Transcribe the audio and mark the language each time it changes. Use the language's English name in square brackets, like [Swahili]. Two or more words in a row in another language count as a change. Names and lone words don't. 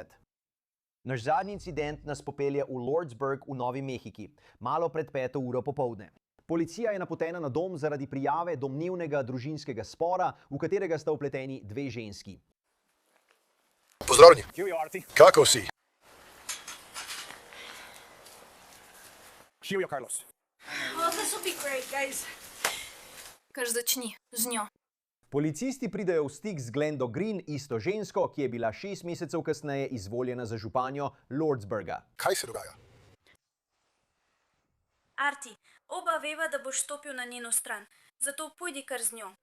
[Slovenian] Naš zadnji incident nas popelje v Lordsburg v Novi Mehiki, malo pred 5. uro popoldne. Policija je napotena na dom zaradi prijave domnevnega družinskega spora, v katerega sta vpleteni dve ženski. Pozdravljeni. Živijo, Arti. Kako si? Živijo, Carlos. [English] Oh, this will be great, guys. [Slovenian] Kar začni z njo. Policisti pridejo v stik z Glendo Green, isto žensko, ki je bila 6 mesecev kasneje izvoljena za županjo Lordsburga. Kaj se dogaja? Arti, oba veva, da boš stopil na njeno stran, zato pojdi kar z njo.